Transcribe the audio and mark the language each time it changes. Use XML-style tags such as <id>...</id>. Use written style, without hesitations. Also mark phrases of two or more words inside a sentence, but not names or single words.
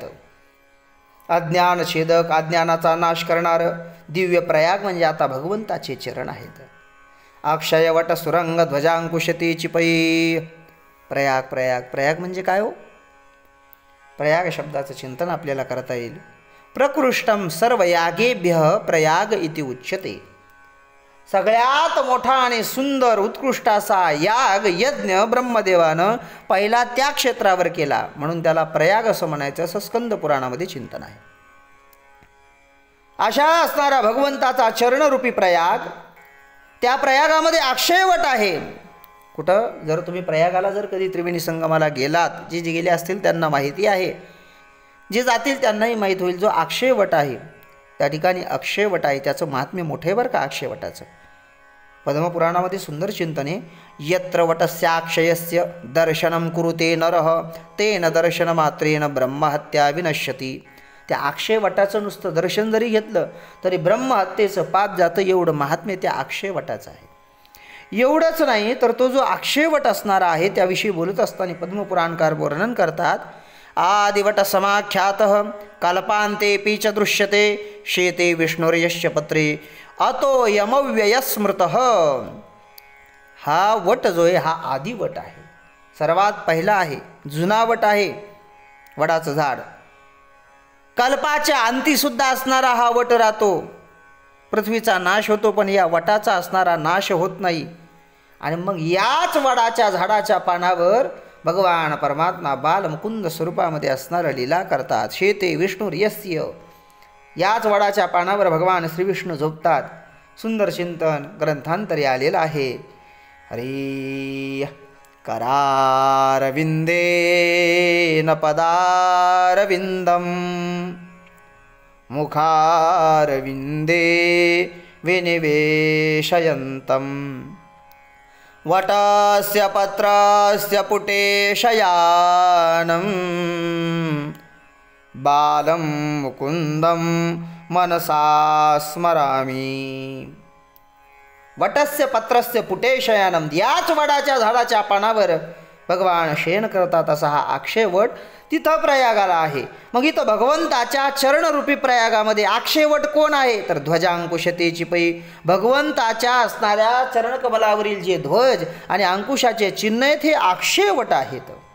<mr>अज्ञान छेदक, अज्ञानाचा नाश करणारं दिव्य प्रयाग म्हणजे आता भगवंताचे चरण आहेत. अक्षय वट सुरंग, ध्वजांकुशते चिपई. प्रयाग प्रयाग प्रयाग म्हणजे काय हो? प्रयाग शब्दाचं चिंतन आपल्याला करता येईल.</mr> <sa>प्रकृष्टम सर्व यागेभ्य प्रयाग इति उच्यते.</sa> <mr>सगळ्यात मोठा आणि सुंदर उत्कृष्ट असा याग यज्ञ ब्रह्मदेवानं पहिला त्या क्षेत्रावर केला म्हणून त्याला प्रयाग असं म्हणायचं, असं स्कंद पुराणामध्ये चिंतन आहे. अशा असणारा भगवंताचा चरणरूपी प्रयाग, त्या प्रयागामध्ये अक्षयवट आहे. कुठं? जर तुम्ही प्रयागाला जर कधी त्रिवेणी संगमाला गेलात, जे गेले असतील त्यांना माहिती आहे, जे जातील त्यांनाही माहीत होईल. जो अक्षयवट आहे त्या ठिकाणी अक्षयवट आहे, त्याचं महात्म्य मोठे बरं का अक्षयवटाचं. पद्मपुराणामध्ये सुंदर चिंतन आहे.</mr> <sa>यत्र वटस्याक्षयस्य दर्शनं कुरुते नरः तेन दर्शनमात्रेण ब्रह्महत्या विनश्यती.</sa> <mr>त्या अक्षयवटाचं नुसतं दर्शन जरी घेतलं तरी ब्रह्महत्येचं पाप जातं, एवढं महात्म्य त्या अक्षयवटाचं आहे. एवढंच नाही तर तो जो अक्षयवट असणारा आहे त्याविषयी बोलत असताना पद्मपुराणकार वर्णन करतात.</mr> <sa>आदिवट समाख्यातः कल्पांते पीच दृश्यते शेते विष्णुर्यश्च पत्रे अतो यमव्ययस्मृतः.</sa> <mr>हा वट जो आहे हा आदिवट आहे, सर्वात पहिला आहे, जुना वट आहे वडाचं झाड. कल्पाच्या अंतीसुद्धा असणारा हा वट राहतो. पृथ्वीचा नाश होतो पण या वटाचा असणारा नाश होत नाही. आणि मग याच वडाच्या झाडाच्या पानावर भगवान परमात्मा बालमुकुंद स्वरूपामध्ये असणारं लीला करतात.</mr> <sa>शेते विष्णुर्यस्य.</sa> <mr>याच वडाच्या पानावर भगवान श्रीविष्णू झोपतात. सुंदर चिंतन ग्रंथांतरी आलेलं आहे.</mr> <sa>हरी करारविंदे न पदारविंदम मुखारविंदे विनिवेशयन्तं वटस्य पत्रस्य पुटे शयानं बालं मुकुंदं मनसा स्मरामि। वटस्य पत्रस्य पुटे शयनम,</sa> <mr>याच वडाच्या झाडाच्या पानावर भगवान शयन करतात असा हा अक्षय वट तिथं प्रयागाला आहे. मग इथं भगवंताच्या चरणरूपी प्रयागामध्ये अक्षय वट कोण आहे तर ध्वजांकुशते चिपई, भगवंताच्या असणाऱ्या चरणकमलावरील जे ध्वज आणि अंकुशाचे चिन्ह आहेत हे अक्षय वट आहेत.</mr>